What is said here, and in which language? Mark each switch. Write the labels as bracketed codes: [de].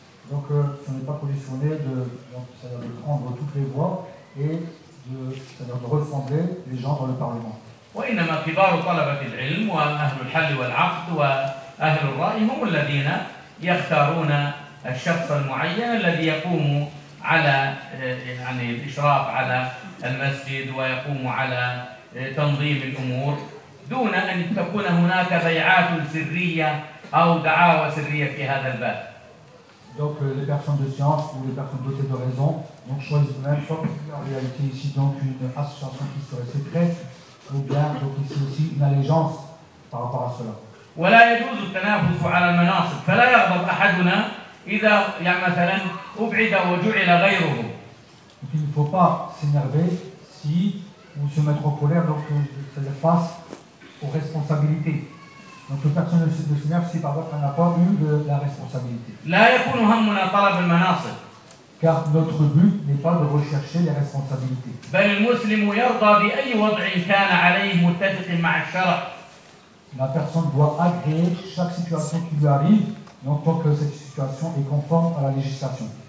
[fr] Donc, ce n'est pas conditionné de prendre toutes les voix et de rassembler les gens dans le Parlement. [ar] دون أن تكون هناك بيعات سرية أو دعاوى سرية في هذا الباب. [fr] Donc les personnes de science ou les personnes dotées de raison donc choisissent même soit en réalité ici donc une association qui serait secrète ou bien donc ici aussi une allégeance par rapport à cela. [ar] ولا يجوز التنافس على المناصب فلا يغضب أحدنا إذا يعني مثلا أبعد وجعل غيره. [fr] Donc, il ne faut pas s'énerver si ou se mettre en colère donc ça le passe aux responsabilités. Donc personne ne se s'énerve si par contre on n'a pas eu de la responsabilité. [ar] لا يكون همنا طلب المناصب. [fr] Car notre but n'est pas de rechercher les responsabilités. [ar] بل المسلم يرضى بأي وضع كان عليه متفق مع الشرع. [fr] La personne doit agréer chaque situation qui lui arrive, non pas que cette situation est conforme à la législation.